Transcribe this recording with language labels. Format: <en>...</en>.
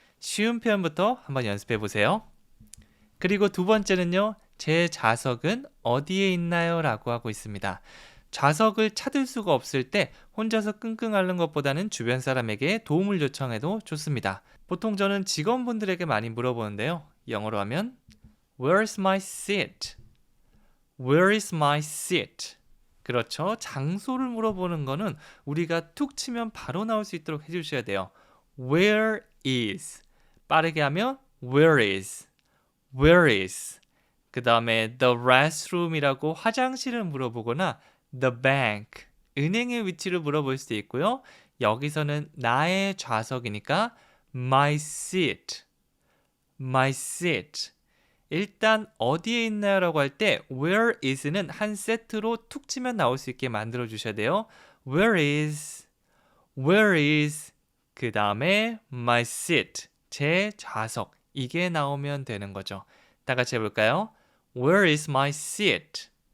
<ko>쉬운 표현부터 한번 연습해 보세요. 그리고 두 번째는요. 제 좌석은 어디에 있나요? 라고 하고 있습니다. 좌석을 찾을 수가 없을 때 혼자서 끙끙 앓는 것보다는 주변 사람에게 도움을 요청해도 좋습니다. 보통 저는 직원분들에게 많이 물어보는데요. 영어로 하면</ko> <en>Where's my seat? Where is my seat?</en> <ko>그렇죠. 장소를 물어보는 거는 우리가 툭 치면 바로 나올 수 있도록 해주셔야 돼요.</ko> <en>Where is?</en> <ko>빠르게 하면</ko> <en>Where is? Where is?</en> <ko>그 다음에</ko> <en>the restroom</en> <ko>이라고 화장실을 물어보거나</ko> <en>the bank,</en> <ko>은행의 위치를 물어볼 수도 있고요. 여기서는 나의 좌석이니까</ko> <en>my seat, my seat.</en> <ko>일단 어디에 있나요? 라고 할 때</ko> <en>where is</en> <ko>는 한 세트로 툭 치면 나올 수 있게 만들어 주셔야 돼요.</ko> <en>Where is? Where is?</en> <ko>그 다음에</ko> <en>my seat,</en> <ko>제 좌석. 이게 나오면 되는 거죠. 다 같이 해볼까요?</ko> <en>Where is my seat?</en>